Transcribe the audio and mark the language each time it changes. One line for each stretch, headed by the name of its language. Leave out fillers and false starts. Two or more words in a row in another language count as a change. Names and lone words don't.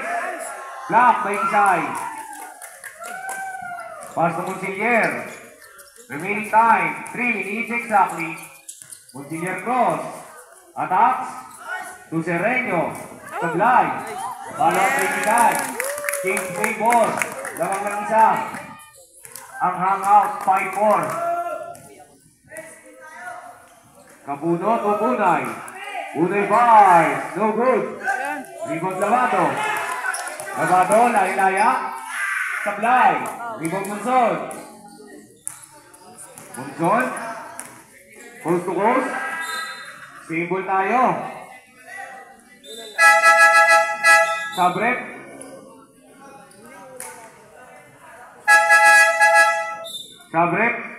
English: Block by Isay. Pass to Monsiller. Remaining time, 3 minutes exactly. Monsiller cross. Attacks. To Sereno. Sablay. Follow up by Isay. Kings play ball.
Filipino: Lamang ng isa. Ang hangout, 5-4.
English: Capuno to Punay. Punay five. No good. Rebound Lavado.
Filipino: Lavado, laya-laya. Sablay.
English: Rebound Munson. Munson. Coast to coast.
Filipino: Stable tayo.
English: Sabrek. Sabrek.